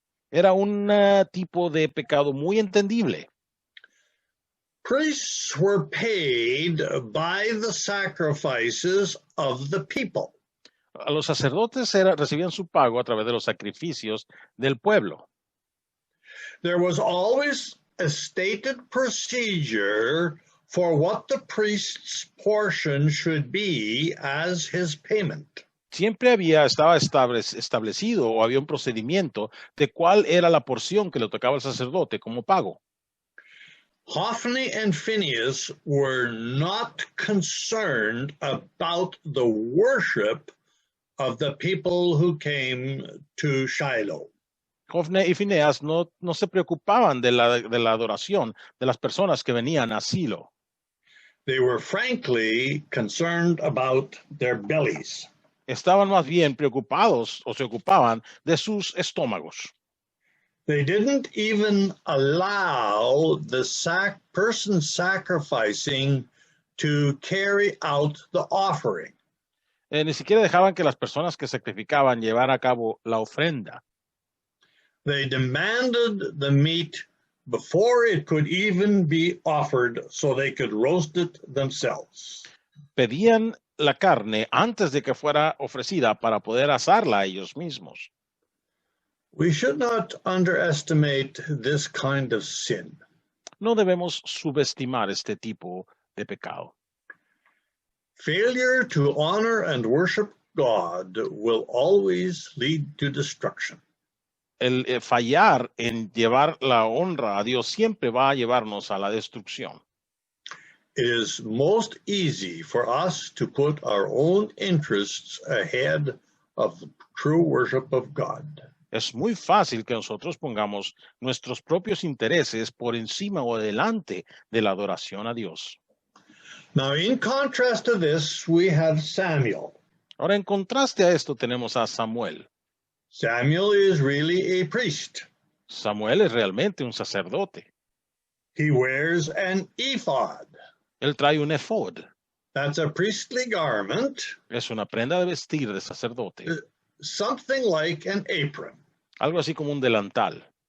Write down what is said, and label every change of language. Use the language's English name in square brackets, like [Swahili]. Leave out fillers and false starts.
[Spanish] Era un tipo de pecado muy entendible. [English] Priests were paid by the sacrifices of the people. [Spanish] A los sacerdotes recibían su pago a través de los sacrificios del pueblo. [English] There was always a stated procedure for what the priest's portion should be as his payment. [Spanish] Siempre estaba establecido o había un procedimiento de cuál era la porción que le tocaba al sacerdote como pago. [English] Hophni and Phinehas were not concerned about the worship of the people who came to Shiloh. [Spanish] Hophni y Phineas no se preocupaban de la adoración de las personas que venían a Silo. [English] They were frankly concerned about their bellies. [Spanish] Estaban más bien preocupados o se ocupaban de sus estómagos. [English] They didn't even allow the person sacrificing to carry out the offering. [Spanish] Ni siquiera dejaban que las personas que sacrificaban llevar a cabo la ofrenda. [English] They demanded the meat before it could even be offered so they could roast it themselves. [Spanish] Pedían la carne antes de que fuera ofrecida para poder asarla ellos mismos. [English] We should not underestimate this kind of sin. [Spanish] No debemos subestimar este tipo de pecado. [English] Failure to honor and worship God will always lead to destruction. [Spanish] El fallar en llevar la honra a Dios siempre va a llevarnos a la destrucción. [English] It is most easy for us to put our own interests ahead of the true worship of God. [Spanish] Es muy fácil que nosotros pongamos nuestros propios intereses por encima o delante de la adoración a Dios. [English] Now, in contrast to this, we have Samuel. [Spanish] Ahora, en contraste a esto, tenemos a Samuel. [English] Samuel is really a priest. [Spanish] Samuel es realmente un sacerdote. [English] He wears an ephod. [Spanish] Él trae un ephod. [English] That's a priestly garment, [Spanish] Es una prenda de vestir de sacerdote. [English] something like an apron. [Spanish] Algo así como un delantal.